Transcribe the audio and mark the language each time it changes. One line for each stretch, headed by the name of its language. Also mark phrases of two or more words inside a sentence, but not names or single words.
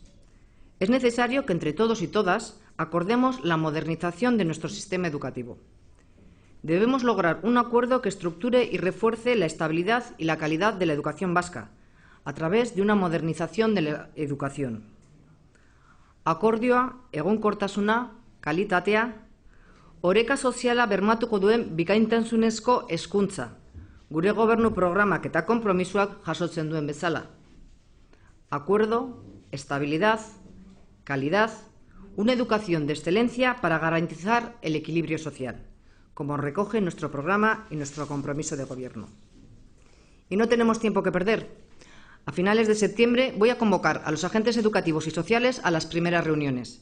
Spanish: Es necesario que entre todos y todas acordemos la modernización de nuestro sistema educativo. Debemos lograr un acuerdo que estructure y refuerce la estabilidad y la calidad de la educación vasca a través de una modernización de la educación.
Basque: Akordioa, egonkortasuna, kalitatea, oreka soziala bermatuko duen bikaintasunezko hezkuntza, gure gobernu programak eta konpromisoak jasotzen duen bezala.
Spanish: Acuerdo, estabilidad, calidad, una educación de excelencia para garantizar el equilibrio social, como recoge nuestro programa y nuestro compromiso de gobierno. Y no tenemos tiempo que perder. A finales de septiembre voy a convocar a los agentes educativos y sociales a las primeras reuniones.